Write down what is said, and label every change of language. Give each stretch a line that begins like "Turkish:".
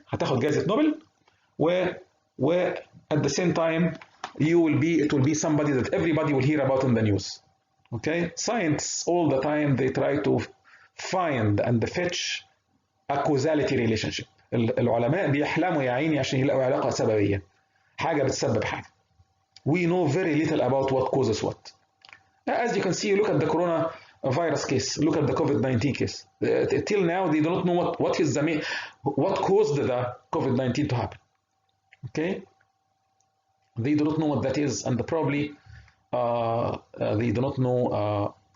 Arabic: هتاخد جائزة نوبل, و
English: at the same time it will be somebody that everybody will hear about in the news. Okay? Science all the time they try to find and fetch a causality relationship.
Arabic: العلماء بيحلموا يا عيني عشان يلاقوا علاقة سببية. حاجة بتسبب حاجة.
English: We know very little about what causes what. As you can see, look at the coronavirus case. Look at the COVID-19 case. Till now, they do not know what caused the COVID-19 to happen. Okay? They do not know what that is, and probably they do not know